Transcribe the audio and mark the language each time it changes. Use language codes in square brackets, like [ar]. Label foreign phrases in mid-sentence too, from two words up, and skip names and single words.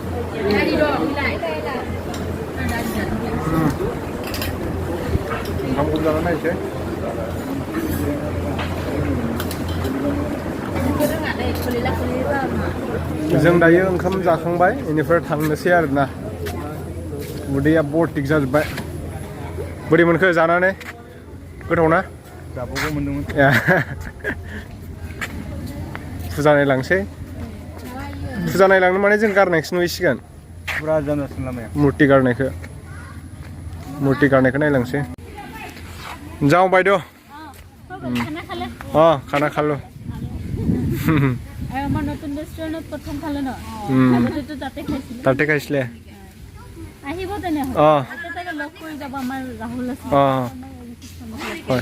[brx] ओंखामखौ जानानै नायसै जों दायो ओंखाम जाखांबाय बेनिफ्राय थांनोसै आरोना उदैया बरटिक जाजोब्बाय बोरै मोनखो जानानै गोथाव ना जाबावगौ मोनदोंमोन फुजा नायलांसै फुजा नायलांनो माने जों गारनायखौसो नुहैसिगोन फुरा जानासिन लामाया मुर्ति गारनायखौ नायलांसै जाओ बायद' [as] খানা খালে খানা খালো আৰু আমাৰ নতুন ৰেষ্টুৰেণ্টত প্ৰথম খালে ন আগতেতো তাতে খাইছিলো তাতে খাইছিলে আহিব তেনেহ'লে তাকে লগ কৰি যাব আমাৰ ৰাহুল আছে হয়